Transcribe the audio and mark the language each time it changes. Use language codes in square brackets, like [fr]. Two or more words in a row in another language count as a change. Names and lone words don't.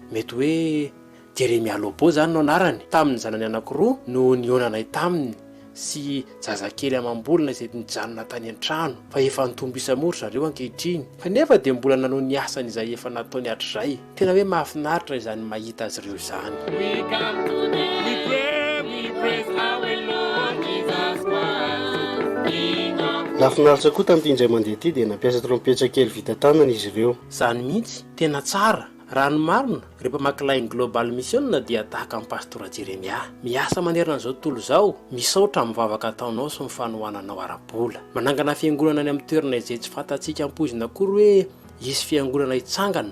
[mg] Mety hoe Jeremia Lobo zany no anarany. Tamin'ny zanany anankiroa no nionanay taminy sy zazakely amam-bolona izay nijanona tany an-trano, fa efa nitombo isamoro zareo ankehitriny, kanefa dia mbola nanao ny asany izay efa nataony hatrizay. Tena hoe mahafinaritra izany mahita azy ireo izany. [en] We come today, we pray, we praise our Lord Jesus Christ, King of [mg] Lafinaritra koa tamin'ity indray mandeha ity dia nampiasa trompetra kely vita tanana izy ireo. Izany mihitsy tena tsara. Raha ny marina, rehefa makilainy Global Mission dia tahaka amin'ny pastora Jeremia. Miasa manerana an'izao tontolo izao, misaotra mivavaka ataonao sy mifanohananao ara-bola. Manangana fiangonana any amin'ny toerana izay tsy fantatsika am-pozina akory hoe hisy fiangonana hitsangana.